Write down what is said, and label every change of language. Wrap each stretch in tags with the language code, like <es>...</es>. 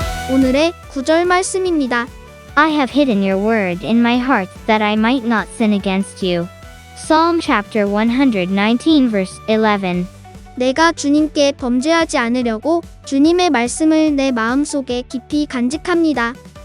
<ko>오늘의 구절 말씀입니다.</ko> <en>I have hidden your word in my heart that I might not sin against you. Psalm chapter 119 verse 11.</en> <ko>내가 주님께 범죄하지 않으려고 주님의 말씀을 내 마음속에 깊이 간직합니다.</ko>